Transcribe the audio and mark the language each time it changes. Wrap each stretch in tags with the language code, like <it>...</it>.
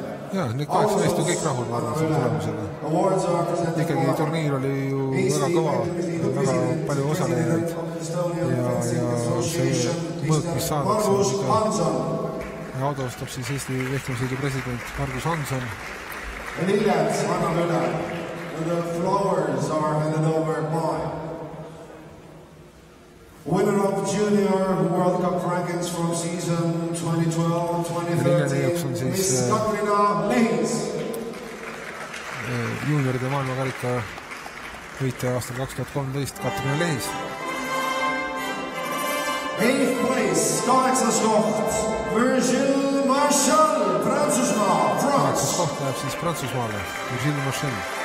<et>Jah, need 8 meest on kõik rahul, ma arvan, selle tulemusega. Ikkagi turniir oli ju väga kõva, väga palju osalejaid ja see mõõk, mis saadakse, ja autostab siis Eesti Vehklemisliidu president Margus Hanson. Ja Ilets annab üle.</et> <en>The flowers are handed over by winner of the Junior World Cup rankings from season 2012-2013, Miss Katrina Lehis.</en> <et>Junioride maailmakarika võitja aastal 2013 Katrina Lehis.</et> <en>8th place,</en> <et>8. koht, Virgil Marchal, Prantsusmaa, France. 8. koht läheb siis Prantsusmaale, Virgil Marchal.</et>